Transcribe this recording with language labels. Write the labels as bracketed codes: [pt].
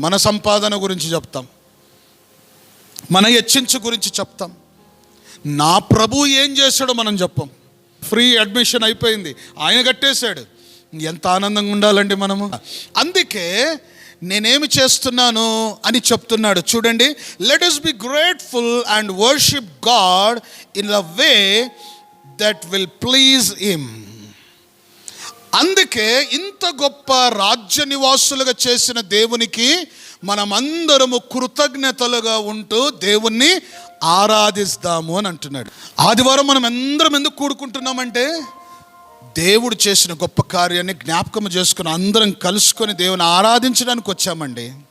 [te] మన సంపాదన గురించి చెప్తాం, మన హెచ్చించు గురించి చెప్తాం. నా ప్రభు ఏం చేశాడో మనం చెప్పం. ఫ్రీ అడ్మిషన్ అయిపోయింది, ఆయన కట్టేశాడు. ఎంత ఆనందంగా ఉండాలండి మనము. అందుకే నేనేమి చేస్తున్నాను అని చెప్తున్నాడు చూడండి. [en] Let us be grateful and worship God in a way that will please him. [te] అందుకే ఇంత గొప్ప రాజ్య నివాసులుగా చేసిన దేవునికి మనమందరము కృతజ్ఞతలుగా ఉంటూ దేవుణ్ణి ఆరాధిస్తాము అని అంటున్నాడు. ఆదివారం మనం అందరం ఎందుకు కూడుకుంటున్నామంటే దేవుడు చేసిన గొప్ప కార్యాన్ని జ్ఞాపకం చేసుకుని అందరం కలుసుకొని దేవుని ఆరాధించడానికి వచ్చామండి.